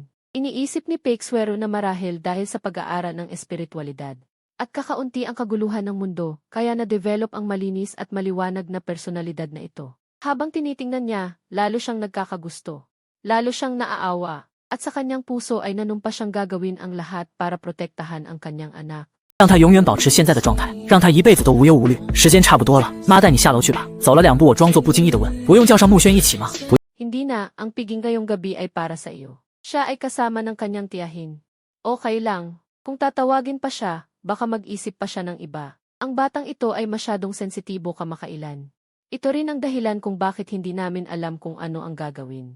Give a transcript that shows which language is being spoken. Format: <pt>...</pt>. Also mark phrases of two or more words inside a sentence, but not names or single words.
<tl>Iniisip ni Peixuero na marahil dahil sa pag-aaral ng espiritualidad. At kakaunti ang kaguluhan ng mundo, kaya na-develop ang malinis at maliwanag na personalidad na ito. Habang tinitingnan niya, lalo siyang nagkakagusto. Lalo siyang naaawa. At sa kanyang puso ay nanumpa siyang gagawin ang lahat para protektahan ang kanyang anak.</tl> <zh>让他永远保持现在的状态，让他一辈子都无忧无虑。时间差不多了，妈带你下楼去吧。走了2步，我装作不经意的问：“不用叫上穆轩一起吗？”</zh> <tl>Hindi na, ang piging ngayong gabi ay para sa iyo. Siya ay kasama ng kanyang tiyahin. Okay lang, kung tatawagin pa siya, baka mag-isip pa siya ng iba. Ang batang ito ay masyadong sensitibo kamakailan. Ito rin ang dahilan kung bakit hindi namin alam kung ano ang gagawin.</tl>